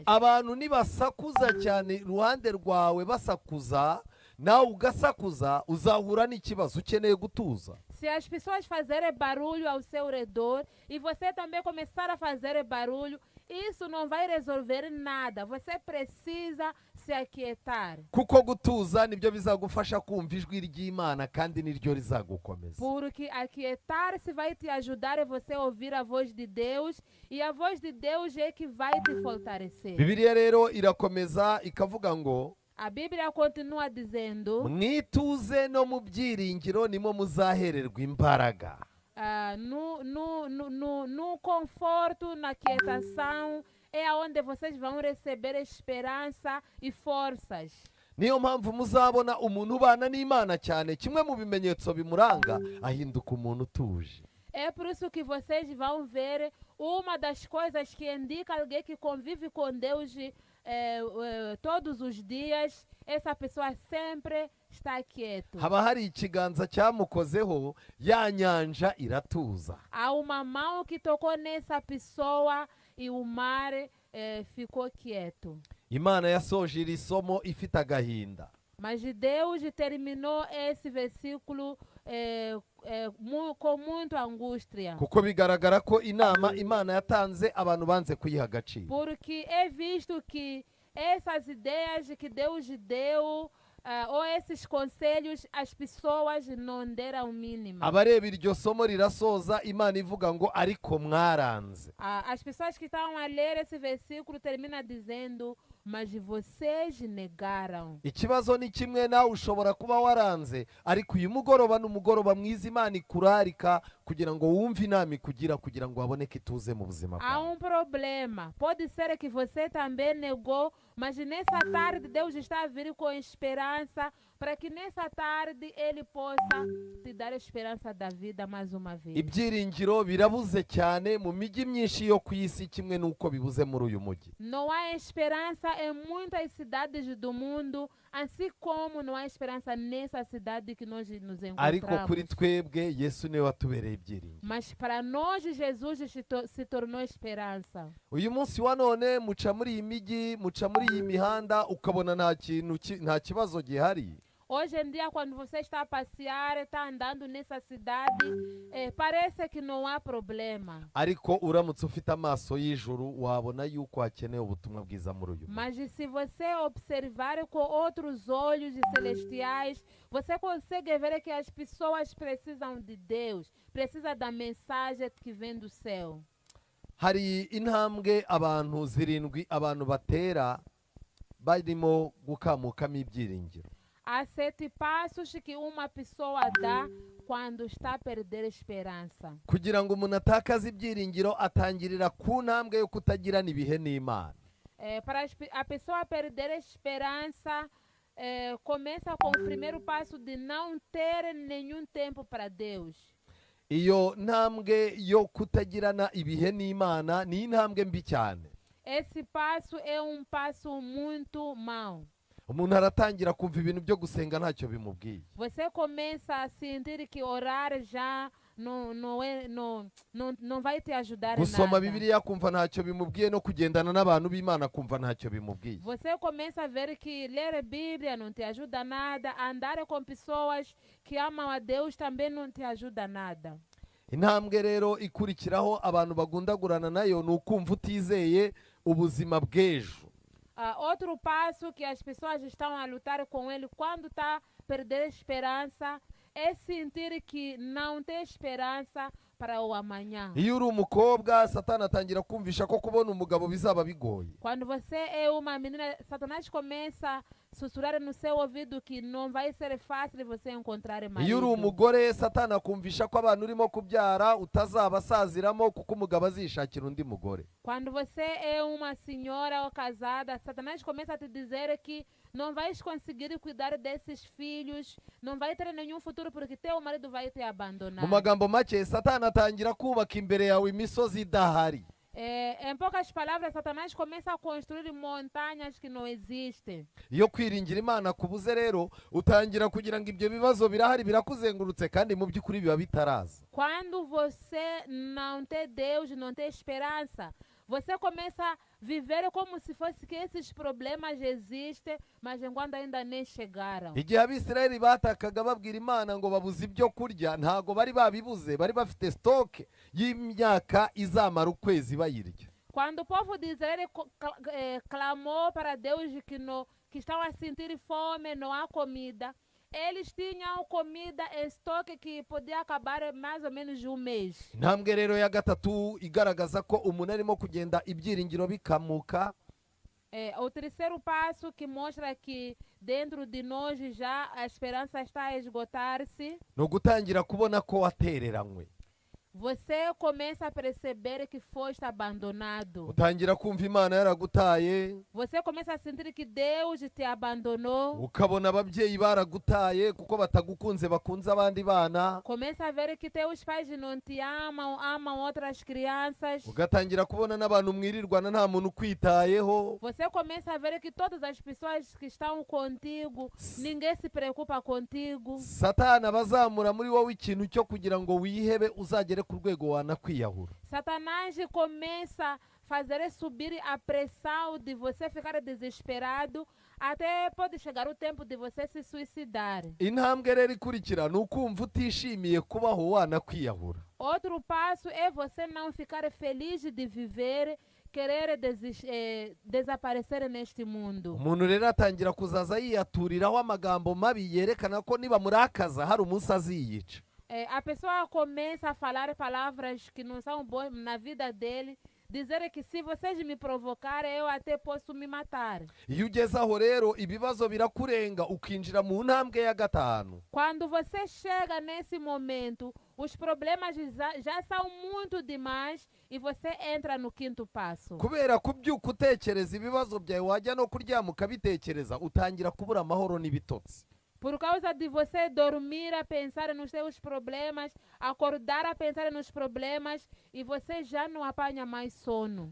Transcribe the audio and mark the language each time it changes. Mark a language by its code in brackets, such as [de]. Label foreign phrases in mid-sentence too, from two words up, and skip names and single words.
[rw] abantu nibasakuza cyane iruhande rwawe basakuza nawe ugasakuza uzahura n'ikibazo, ukeneye gutuza. [pt] Se as pessoas fazerem barulho ao seu redor e você também começar a fazer barulho, isso não vai resolver nada. Você precisa se aquietar. [rw] kuko gutuza nibyo bizagufasha kumva ijwi ry'Imana kandi niryo rizagukomeza. [pt] Porque aquietar-se vai te ajudar a você ouvir a voz de Deus, e a voz de Deus é que vai te fortalecer. [rw] bibiliya rero irakomeza ikavuga ngo, [pt] A Bíblia continua dizendo, [rw] mwituze no mu byiringiro nimo muzahererwa imbaraga. [pt] no conforto, na quietação, é onde vocês vão receber esperança e forças. [rw] niyo mpamvu muzabona umuntu ubana n'Imana cyane, kimwe mu bimenyetso bimuranga ahinduka umuntu utuje. [pt] É por isso que vocês vão ver uma das coisas que indica alguém que convive com Deus todos os dias. Essa pessoa sempre está quieto. [rw] haba hari ikiganza cyamukozeho, ya nyanja iratuza. [pt] Há uma mão que tocou nessa pessoa e o mar ficou quieto. [rw] Imana yasoje iri somo ifite agahinda. [pt] Mas Deus terminou esse versículo com muita angústia. [rw] Kuko bigaragara ko inama Imana yatanze abantu banze kuyiha agaciro. [pt] Porque é visto que essas ideias que Deus deu, ou esses conselhos, as pessoas não deram o mínimo. [rw] Abareba iryo somo rirasoza, Imana ivuga ngo ariko mwaranze. [pt] As pessoas que estão a ler esse versículo termina dizendo, mas vocês negaram. [rw] Ikibazo ni kimwe, nawe ushobora kuba waranze, ariko uyu mugoroba n'umugoroba mwiza Imana ikurarika kugira ngo wumve inama ikugira, kugira ngo haboneke ituze mu buzima [pt] Há [rw] bwawe. [pt] problema. Pode ser que você também negou, mas nessa tarde Deus está a vir com esperança para que nessa tarde Ele possa te dar esperança da vida mais uma vez. [rw] Ibyiringiro birabuze cyane mu mijyi myinshi yo ku isi, kimwe n'uko bibuze muri uyu mujyi. [pt] Não há esperança em muitas cidades do mundo, assim como não há esperança nessa cidade que nós nos [rw] Ariko kuri [pt] encontramos. [rw] twebwe Yesu niwe watubereye ibyiringiro. [pt] Mas para nós Jesus se tornou esperança. [rw] Uyu munsi wa none muca muri iyi mijyi, muca muri iyi mihanda, ukabona nta kibazo gihari. [pt] Hoje em dia, quando você está a passear, está andando nessa cidade, parece que não há problema. [rw] Ariko uramutse ufite amaso y'ijuru, wabona yuko hakenewe ubutumwa bwiza muri uyu mujyi. [pt] Mas se você observar com outros olhos celestiais, você consegue ver que as pessoas precisam de Deus, precisam da mensagem que vem do céu. [rw] Hari intambwe abantu zirindwi abantu batera barimo gukamukamo ibyiringiro. [pt] Há 7 passos que uma pessoa dá quando está a perder esperança. [rw] Kugira ngo umuntu atakaze ibyiringiro, atangirira ku ntambwe yo kutagirana ibihe n'Imana. [pt] Para a pessoa perder esperança, começa com o primeiro passo de não ter nenhum tempo para Deus. [rw] Iyo ntambwe yo kutagirana ibihe n'Imana ni intambwe mbi cyane. [pt] Esse passo é passo muito mau. [rw] Umuntu aratangira kumva ibintu byo gusenga ntacyo bimubwiye. [pt] Você começa a sentir que orar já não vai te ajudar em [rw] Gusoma [pt] nada. [rw] Bibiliya kumva ntacyo bimubwiye, no kugendana n'abantu b'Imana kumva ntacyo bimubwiye. [pt] Você começa a ver que ler a Bíblia não te ajuda nada, andar com pessoas que amam a Deus também não te ajuda nada. [rw] Intambwe rero ikurikiraho abantu bagundagurana nayo ni ukumva utizeye ubuzima bw'ejo. [pt] Outro passo que as pessoas estão a lutar com ele quando está a perder esperança é sentir que não tem esperança para o amanhã. [rw] Iyo uri umukobwa, Satani atangira kumvisha ko kubona umugabo bizaba bigoye. [pt] Quando você é uma menina, Satanás começa a sussurrar no seu ouvido que não vai ser fácil você encontrar [rw] Iyo uri [pt] marido. [rw] umugore, Satani akumvisha ko abantu urimo kubyara utazabasaziramo kuko umugabo azishakira undi mugore. [pt] Quando você é uma senhora ou casada, Satanás começa a te dizer que não vais conseguir cuidar desses filhos, não vai ter nenhum futuro porque teu marido vai te abandonar. [rw] Mu magambo make, Satani atangira kubaka imbere yawe imisozi idahari. [pt] Em poucas palavras, Satanás começa a construir montanhas que não existem. [rw] Iyo kwiringira Imana kubuze rero, utangira kugira ngo ibyo bibazo birahari birakuzengurutse kandi mu by'ukuri biba bitaraza. [pt] Quando você não tem Deus, não tem esperança, você começa a viver como se fosse que esses problemas existem, mas enquanto ainda nem chegaram. [rw] Igihe Abisirayeli batakaga babwira Imana ngo babuze ibyo kurya, ntago bari babibuze, bari bafite stoke y'imyaka izamara ukwezi bayirya. [pt] Quando o povo de Israel clamou para Deus que estão a sentir fome, não há comida, eles tinham comida em estoque que podia acabar mais ou menos um mês. [rw] Intambwe rero ya gatatu igaragaza ko umuntu arimo kugenda ibyiringiro bikamuka. [pt] O terceiro passo que mostra que dentro de nós já a esperança está a esgotar-se. [rw] No gutangira kubona ko watereranywe. [pt] você começa a perceber que foste abandonado. [rw] utangira kumva imana yaragutaye, [pt] Você começa a sentir que Deus te abandonou. [rw] ukabona ababyeyi baragutaye kuko batagukunze bakunze abandi bana, [pt] Começa a ver que teus pais não te amam, amam outras crianças. [rw] ugatangira kubona n'abantu mwirirwana nta muntu ukwitayeho. [pt] Você começa a ver que todas as pessoas que estão contigo, ninguém se preocupa contigo. [rw] Satani abazamura muri wowe ikintu cyo kugira ngo wihebe uzagere ku rwego wanakwiyahura. [pt] Satanás começa a fazer subir a pressão de você ficar desesperado, até pode chegar o tempo de você se suicidar. [rw] Intambwe rero ikurikira ni ukumva utishimiye kubaho wanakwiyahura. [pt] Outro passo é você não ficar feliz de viver, querer desaparecer neste mundo. [rw] Umuntu rero atangira kuzaza yiyaturiraho amagambo mabi yerekana ko nibamurakaza hari umunsi aziyica. [pt] A pessoa começa a falar palavras que não são boas na vida dele, dizer que se vocês me provocarem, eu até posso me matar. [rw] Iyo ugeze aho rero ibibazo birakurenga ukinjira mu ntambwe ya gatanu. [pt] Quando você chega nesse momento, os problemas já são muito demais e você entra no quinto passo. [rw] Kubera kubyuka utekereza ibibazo byawe wajya no kuryama ukabitekereza utangira kubura amahoro n'ibitotsi. [pt] Por causa de você dormir a pensar nos seus problemas, acordar a pensar nos problemas e você já não apanha mais sono.